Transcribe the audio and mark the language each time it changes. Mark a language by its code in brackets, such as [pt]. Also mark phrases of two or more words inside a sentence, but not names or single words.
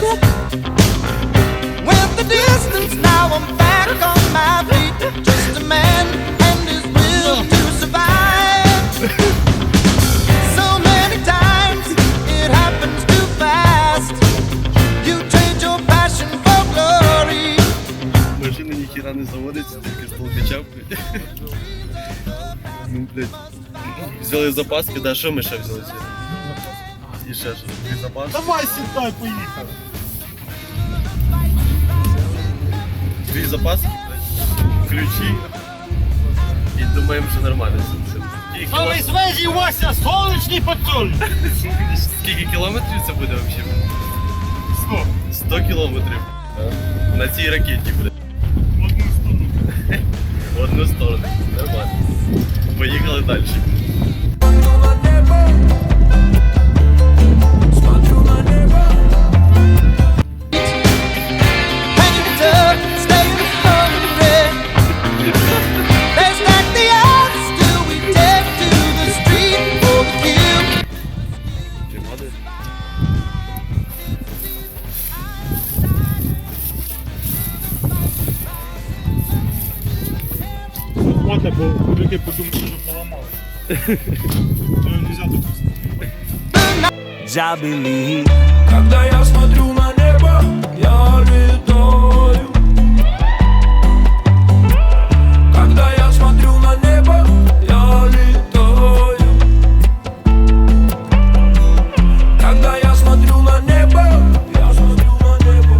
[en] Went the distance, now I'm back on my feet. Just a man and his will to survive. So many times it happens too fast. You trade your passion for glory. [uk] Машина ніхіра не заводиться, тільки з толкача. Ну, блядь. Взяли запаски, да, що ми ще взяли сьогодні? І ще що, дві запаски. Давай сідай, поїхали. Дві запаски, блядь, ключі. І думаємо, що нормально. Скільки [ru] Самый свежий Вася, солнечный пацан. [uk] Скільки кілометрів це буде взагалі? 100. 100 кілометрів. На цій ракеті, блядь. В одну сторону. В одну сторону. Нормально. Поїхали далі. [ru] Смотрю на небо. [en] Hanging tough, staying hungry. They stack the odds till we take to the street for the kill. Чимади? [uk] Оте, бо люди подумали, що поламали. То не можна допустити. [en] Я believe. [ru] Когда я смотрю на небо, я летаю. Когда я смотрю на небо, я летаю. Когда я смотрю на небо, я смотрю на небо.